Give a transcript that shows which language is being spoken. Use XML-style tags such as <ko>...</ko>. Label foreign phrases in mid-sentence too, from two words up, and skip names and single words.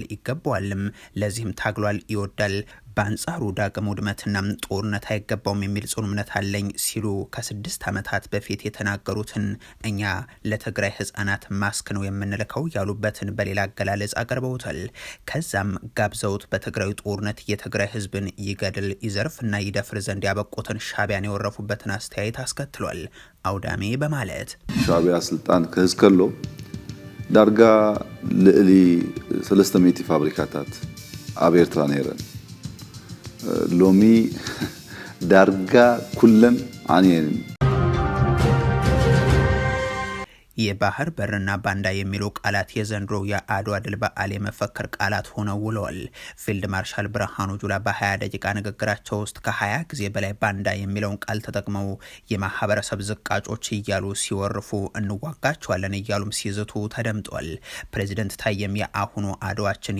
<am>ይገባዋልም፣ ለዚህም ታግሏል ይወዳል። በአንጻሩ ዳግም ውድመትና ጦርነት አይገባውም የሚል ጽኑ እምነት አለኝ ሲሉ ከ6 ዓመታት በፊት የተናገሩትን እኛ ለትግራይ ህፃናት ማስክ ነው የምንልከው ያሉበትን በሌላ አገላለጽ አቀርበውታል። ከዛም ጋብዘውት በትግራይ ጦርነት የትግራይ ህዝብን ይገድል ይዘርፍና ይደፍር ዘንድ ያበቁትን ሻቢያን የወረፉበትን አስተያየት አስከትሏል። አውዳሜ በማለት</am> <ti>ሻቢያ ስልጣን ከህዝከሎ ዳርጋ ልዕሊ 300 ፋብሪካታት ኣብ ኤርትራ ነይረን ሎሚ ዳርጋ ኩለን አንየን።</ti> <am>የባህር በርና ባንዳ የሚሉ ቃላት የዘንድሮ የአድዋ ድል በዓል የመፈክር ቃላት ሆነው ውለዋል። ፊልድ ማርሻል ብርሃኑ ጁላ በ20 ደቂቃ ንግግራቸው ውስጥ ከ20 ጊዜ በላይ ባንዳ የሚለውን ቃል ተጠቅመው የማህበረሰብ ዝቃጮች እያሉ ሲወርፉ እንዋጋቸዋለን እያሉም ሲዝቱ ተደምጧል። ፕሬዚደንት ታዬም የአሁኑ አድዋችን</am>